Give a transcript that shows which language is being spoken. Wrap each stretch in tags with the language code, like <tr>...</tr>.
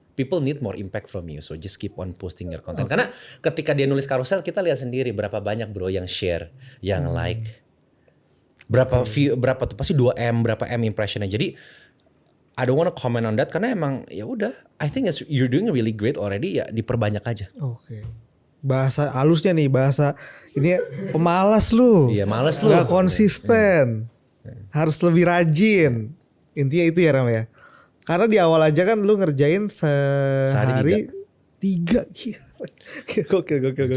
<en>People need more impact from you, so just keep on posting your content.</en> <id>Karena ketika dia nulis carousel, kita lihat sendiri berapa banyak bro yang share, yang like, berapa view, berapa tuh pasti 2M, berapa M impressionnya. Jadi</id> <en>I don't wanna comment on that</en> <id>karena emang ya udah.</id> <en>I think you're doing really great already,</en> <id>ya diperbanyak aja. Oke. Bahasa halusnya nih, bahasa ini pemalas lu. Iya males lu. Gak konsisten. Harus lebih rajin. Intinya itu ya Ram ya. Karena di awal aja kan lu ngerjain sehari 3. Gokil.</id>